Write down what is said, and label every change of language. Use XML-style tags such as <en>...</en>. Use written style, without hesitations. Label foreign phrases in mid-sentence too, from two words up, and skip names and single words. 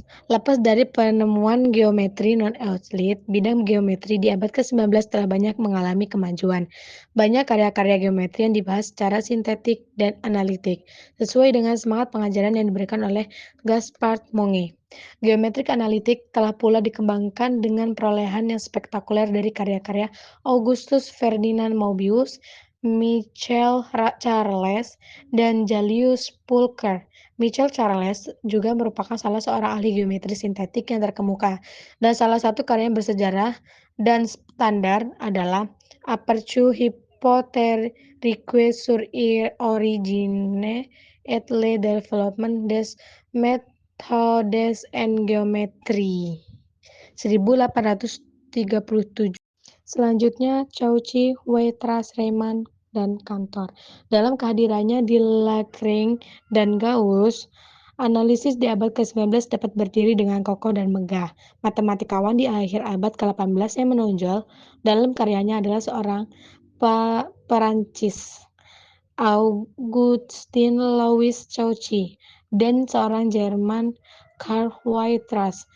<id>Lepas dari penemuan geometri non-Euclid, bidang geometri di abad ke-19 telah banyak mengalami kemajuan. Banyak karya-karya geometri yang dibahas secara sintetik dan analitik, sesuai dengan semangat pengajaran yang diberikan oleh Gaspard Monge. Geometrik analitik telah pula dikembangkan dengan perolehan yang spektakuler dari karya-karya Augustus Ferdinand Mobius, Michel Charles, dan Julius Pulcher. Michel Charles juga merupakan salah seorang ahli geometri sintetik yang terkemuka, dan salah satu karya yang bersejarah dan standar adalah Aperture hypothétique sur l'origine et le développement des méthodes en géométrie, 1837. Selanjutnya, Cauchy, Weierstrass, Riemann, dan Cantor. Dalam kehadirannya di Lagrange dan Gauss, analisis di abad ke-19 dapat berdiri dengan kokoh dan megah. Matematikawan di akhir abad ke-18 yang menonjol dalam karyanya adalah seorang Perancis, Augustin Louis Cauchy, dan seorang Jerman, Karl Weierstrass.</id>